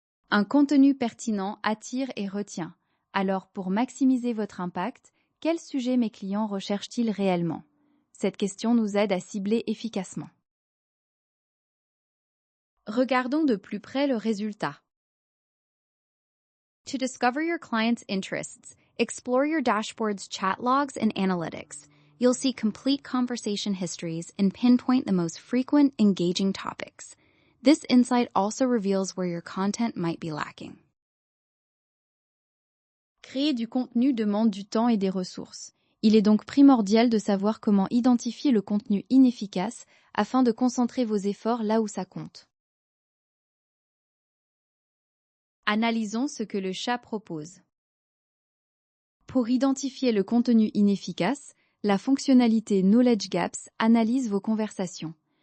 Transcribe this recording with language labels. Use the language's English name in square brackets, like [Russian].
[French] Un contenu pertinent attire et retient. Alors, pour maximiser votre impact, quel sujet mes clients recherchent-ils réellement? Cette question nous aide à cibler efficacement. Regardons de plus près le résultat. [English] To discover your client's interests, explore your dashboard's chat logs and analytics. You'll see complete conversation histories and pinpoint the most frequent, engaging topics. This insight also reveals where your content might be lacking. [French] Créer du contenu demande du temps et des ressources. Il est donc primordial de savoir comment identifier le contenu inefficace afin de concentrer vos efforts là où ça compte. Analysons ce que le chat propose. Pour identifier le contenu inefficace, la fonctionnalité Knowledge Gaps analyse vos conversations.